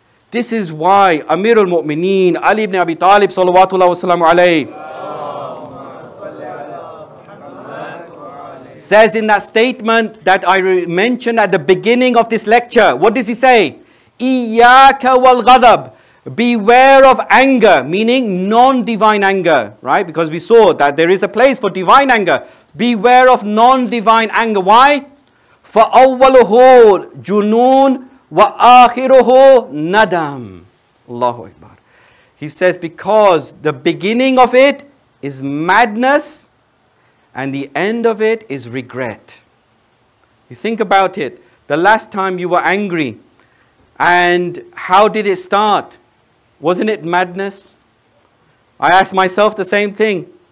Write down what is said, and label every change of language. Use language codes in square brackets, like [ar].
[en] This is why Amir al-Mu'mineen, Ali ibn Abi Talib, salawatullah wa salamu alayhi, says in that statement that I mentioned at the beginning of this lecture, what does he say? [ar] Iyaka wal ghadab. [en] Beware of anger, meaning non-divine anger, right? Because we saw that there is a place for divine anger. Beware of non-divine anger. Why? [ar] فَأَوَّلُهُ جُنُونَ وَآخِرُهُ nadam. Allahu Akbar. [en] He says because the beginning of it is madness and the end of it is regret. You think about it. The last time you were angry, and how did it start? Wasn't it madness? I ask myself the same thing.